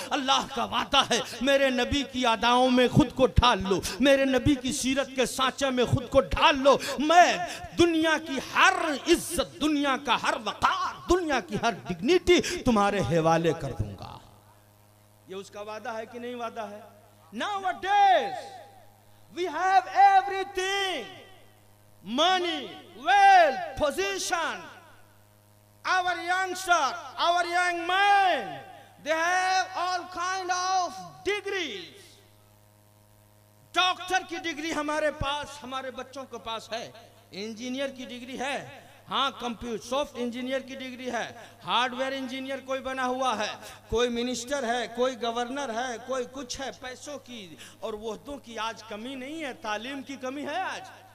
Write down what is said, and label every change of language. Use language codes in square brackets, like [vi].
[hi] अल्लाह का वादा है, मेरे नबी की अदाओं में खुद को ढाल लो, मेरे नबी की सीरत के सांचे में खुद को ढाल लो। मैं दुनिया की हर इज्जत, दुनिया का हर वक़ार, दुनिया की हर डिग्निटी तुम्हारे हवाले कर दूंगा। ये उसका वादा है कि नहीं वादा है? [en] Nowadays we have everything, money, wealth, position. Our youngster, our young men, they have all kind of degrees. [hi] Doctor की डिग्री हमारे पास, हमारे बच्चों के पास है। इंजीनियर की डिग्री है, हाँ, कंप्यूटर सॉफ्ट इंजीनियर की डिग्री है, हार्डवेयर इंजीनियर कोई बना हुआ है, कोई मिनिस्टर है, कोई गवर्नर है, कोई कुछ है। पैसों की और वोहदों की आज कमी नहीं है, तालीम की कमी है आज।